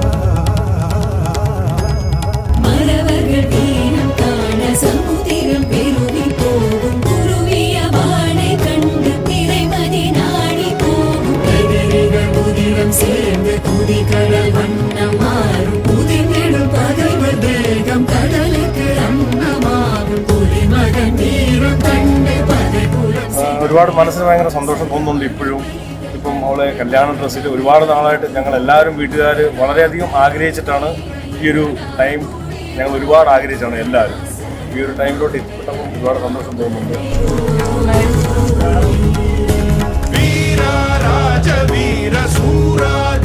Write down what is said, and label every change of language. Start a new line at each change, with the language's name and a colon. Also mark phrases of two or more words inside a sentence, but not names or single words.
Tamil: மறவர்கள் வீரம் காண சமுதிரம் பெருகி போகும் குருவிய வாடை கண்டு திரைமதி நாடி போகும் எதிரிகள் முதிரம் சேர்ந்து குதிகடல் வண்ணம் மாறும் புதிர்நெடும் பகைவர் தேகம் கடலுக்கு அன்னமாகும் புலிமகன் வீரம் கண்டு பகைபுலம்
Malayalam: ഒരുപാട് മനസ്സിന് ഭയങ്കര സന്തോഷം തോന്നുന്നുണ്ട് ഇപ്പോഴും. ഇപ്പം അവളെ കല്യാണ ഡ്രസ്സിൽ ഒരുപാട് നാളായിട്ട് ഞങ്ങൾ എല്ലാവരും വീട്ടുകാർ വളരെയധികം ആഗ്രഹിച്ചിട്ടാണ് ഈ ഒരു ടൈം. ഞങ്ങൾ ഒരുപാട് ആഗ്രഹിച്ചാണ് എല്ലാവരും ഈ ഒരു ടൈമിലോട്ട് എത്തിപ്പെട്ടപ്പോൾ ഒരുപാട് സന്തോഷം തോന്നുന്നുണ്ട്.
Tamil: வீரா ராஜ வீர சூரா